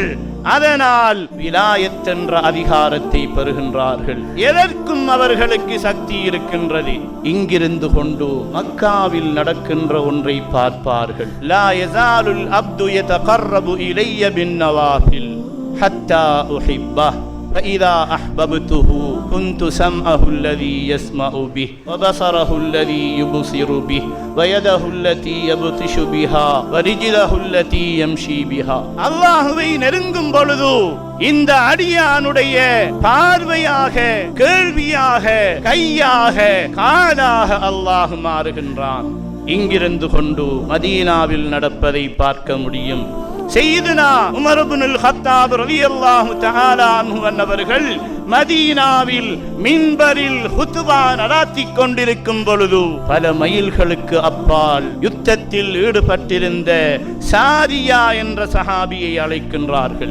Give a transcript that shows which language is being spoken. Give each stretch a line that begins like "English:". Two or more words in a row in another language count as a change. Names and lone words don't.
Tamil: அதனால் விலாயத் என்ற அதிகாரத்தை பெறுகின்றார்கள். எதற்கும் அவர்களுக்கு சக்தி இருக்கின்றது. இங்கிருந்து கொண்டு மக்காவில் நடக்கின்ற ஒன்றை பார்ப்பார்கள்.
Arabic: لا يزال العبد يتقرب إلي بالنوافل حتى أحبه فإذا أحببته كنت سمعه الذي يسمع به وبصره الذي يبصر به ويده التي يبطش بها ورجله التي يمشي بها.
Tamil: அல்லாஹ்வை நெருங்கும் பொழுது இந்த அடியானுடைய பார்வையாக, கேள்வியாக, கையாக, காலாக அல்லாஹ் மாறுகின்றான். இங்கிருந்து கொண்டு மதீனாவில் நடப்பதை பார்க்க முடியும். சையதுனா உமர் இப்னுல் கத்தாப்
Arabic: رضي الله تعالى عنه
Tamil: அவர்கள் மதீனாவில் மின்பரில் ஹுத்பா நடத்திக் கொண்டிருக்கும் பொழுது பல மைல்களுக்கு அப்பால் யுத்தத்தில் ஈடுபட்டிருந்த சாரியா என்ற சஹாபியை அழைக்கின்றார்கள்.